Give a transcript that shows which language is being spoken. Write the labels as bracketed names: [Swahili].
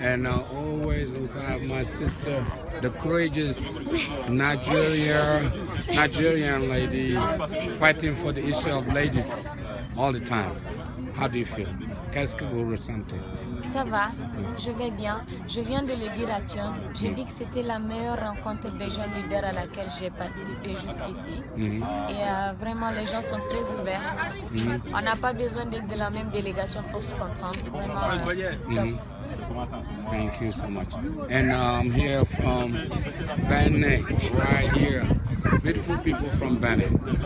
[English] And always also have my sister, the courageous Nigerian lady fighting for the issue of ladies all the time. How do you feel? [French] Qu'est-ce que vous ressentez? Ça va, je vais bien. Je viens de le dire à John. J'ai dit que c'était la meilleure rencontre des jeunes leaders à laquelle j'ai participé jusqu'ici. Et vraiment, les gens sont très ouverts. On n'a pas besoin d'être de la même délégation pour se comprendre. Vraiment, top. [English] Thank you so much. And I'm here from Benin, right here. Beautiful people from Benin.